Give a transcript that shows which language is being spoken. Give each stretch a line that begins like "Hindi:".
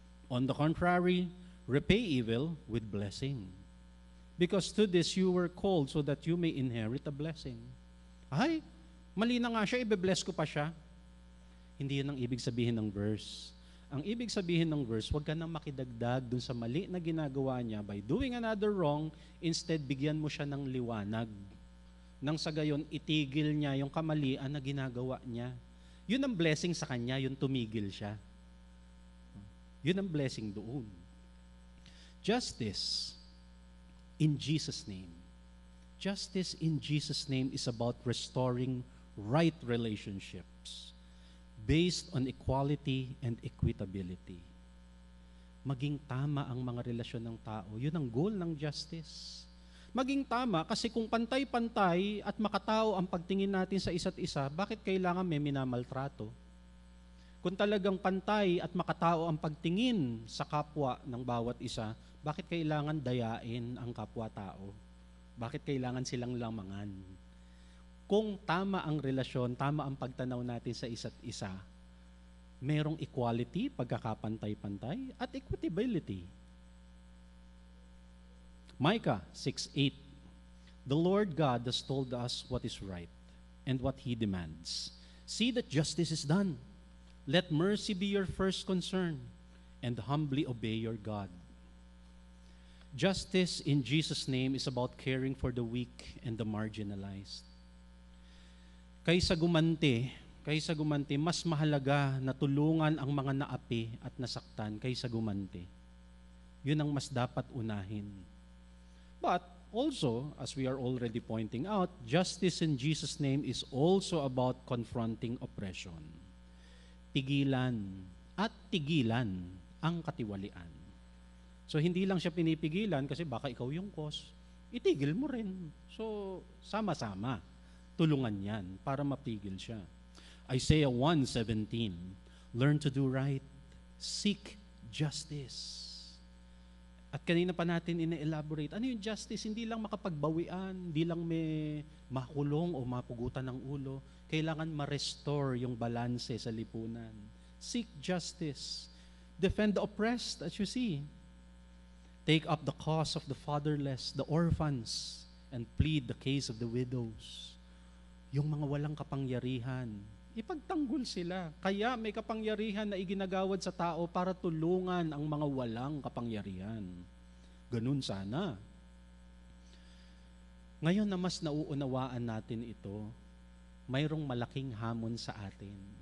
English: On the contrary, repay evil with blessing. Because to this you were called so that you may inherit a blessing.
Filipino: Ay, mali na nga siya, ibe-bless ko pa siya. Hindi yan ang ibig sabihin ng verse. Ang ibig sabihin ng verse, huwag ka nang makidagdag dun sa mali na ginagawa niya
English: by doing another wrong,
Filipino: instead bigyan mo siya ng liwanag. Nang sa gayon, itigil niya yung kamalian na ginagawa niya. Yun ang blessing sa kanya, yung tumigil siya. Yun ang blessing doon.
English: Justice in Jesus' name. Justice in Jesus' name is about restoring right relationships based on equality and equitability.
Filipino: Maging tama ang mga relasyon ng tao. Yun ang goal ng justice. Maging tama kasi kung pantay-pantay at makatao ang pagtingin natin sa isa't isa, bakit kailangan may minamaltrato? Kung talagang pantay at makatao ang pagtingin sa kapwa ng bawat isa, bakit kailangan dayain ang kapwa-tao? Bakit kailangan silang lamangan? Kung tama ang relasyon, tama ang pagtanaw natin sa isa't isa, merong equality, pagkakapantay-pantay, at equitability.
English: Micah 6:8, the Lord God has told us what is right and what He demands. See that justice is done. Let mercy be your first concern and humbly obey your God. Justice in Jesus' name is about caring for the weak and the marginalized.
Filipino: Kaysa gumanti, mas mahalaga na tulungan ang mga naapi at nasaktan kaysa gumanti. Yun ang mas dapat unahin.
English: But also, as we are already pointing out, justice in Jesus' name is also about confronting oppression.
Filipino: Pigilan at tigilan ang katiwalian. So hindi lang siya pinipigilan kasi baka ikaw yung cause, itigil mo rin. So sama-sama, tulungan yan para mapigil siya.
English: Isaiah 1:17, learn to do right, seek justice.
Filipino: At kanina pa natin ina-elaborate, ano yung justice? Hindi lang makapagbawian, hindi lang may makulong o mapugutan ng ulo. Kailangan ma-restore yung balanse sa lipunan.
English: Seek justice. Defend the oppressed, as you see. Take up the cause of the fatherless, the orphans, and plead the case of the widows.
Filipino: Yung mga walang kapangyarihan, ipagtanggol sila. Kaya may kapangyarihan na iginagawad sa tao para tulungan ang mga walang kapangyarihan. Ganun sana. Ngayon na mas nauunawaan natin ito, mayroong malaking hamon sa atin.